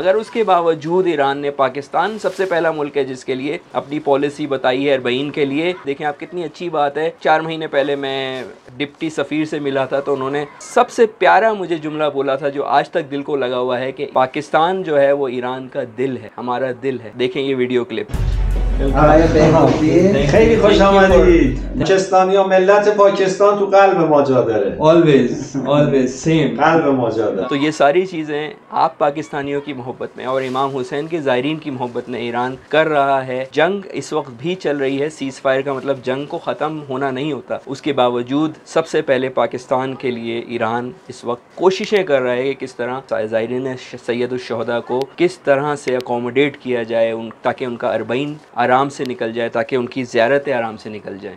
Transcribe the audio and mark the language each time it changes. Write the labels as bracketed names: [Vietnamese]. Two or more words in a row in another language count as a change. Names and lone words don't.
[Urdu] مگر اس کے باوجود ایران نے، پاکستان سب سے پہلا ملک ہے جس کے لیے اپنی پالیسی بتائی ہے اربعین کے لیے. دیکھیں آپ، کتنی اچھی بات ہے۔ 4 مہینے پہلے میں ڈپٹی سفیر سے ملا تھا تو انہوں نے سب سے پیارا مجھے جملہ بولا تھا جو آج تک دل کو لگا ہوا ہے کہ پاکستان جو ہے وہ ایران کا دل ہے، ہمارا دل ہے. دیکھیں یہ [English] video clip. [Persian] خیلی خوش آمدید. پاکستانی ها، ملت پاکستان تو قلب ما جا داره. [English] Always same. [Persian] قلب ما جا داره. [Urdu] تو یہ ساری چیزیں آپ پاکستانیوں کی محبت میں اور امام حسین کے زائرین کی محبت میں ایران کر رہا ہے. جنگ اس وقت بھی چل رہی ہے, [English] cease fire [Urdu] کا مطلب جنگ کو ختم ہونا نہیں ہوتا. اس کے باوجود سب سے پہلے پاکستان کے لیے ایران اس وقت کوششیں کر رہا ہے کہ کس طرح زائرین سید الشہدا کو کس طرح سے اکوموڈیٹ کیا جائے، تاکہ ان کا اربعین آرام سے نکل جائے، تاکہ ان کی زیارتیں آرام سے نکل جائیں.